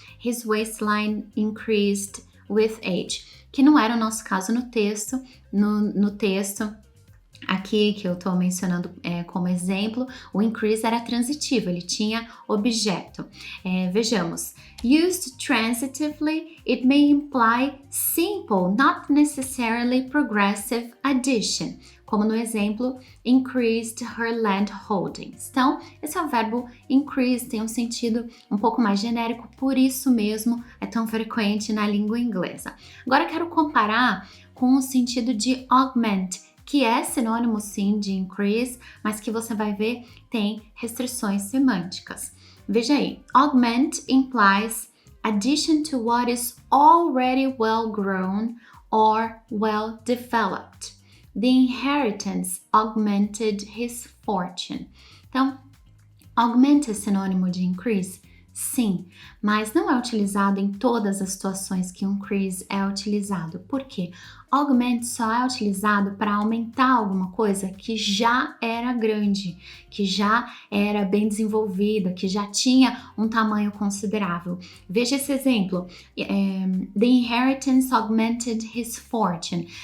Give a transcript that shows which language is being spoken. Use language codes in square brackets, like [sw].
[en] His waistline increased with age. [pt] Que não era o nosso caso no texto. No texto aqui que eu estou mencionando como exemplo, o increase era transitivo, ele tinha objeto. Vejamos. [en] Used transitively, it may imply simple, not necessarily progressive addition. [pt] Como no exemplo, [en] increased her land holdings. [pt] Então, esse é o verbo increase, tem um sentido um pouco mais genérico, por isso mesmo é tão frequente na língua inglesa. Agora eu quero comparar com o sentido de augment, que é sinônimo sim de increase, mas que você vai ver tem restrições semânticas. Veja aí, [en] augment implies addition to what is already well grown or well developed. The inheritance augmented his fortune. [pt] Então, augment é sinônimo de increase? Sim, mas não é utilizado em todas as situações que um increase é utilizado. Por quê? Augment só é utilizado para aumentar alguma coisa que já era grande, que já era bem desenvolvida, que já tinha um tamanho considerável. Veja esse exemplo. [en] The inheritance augmented his fortune.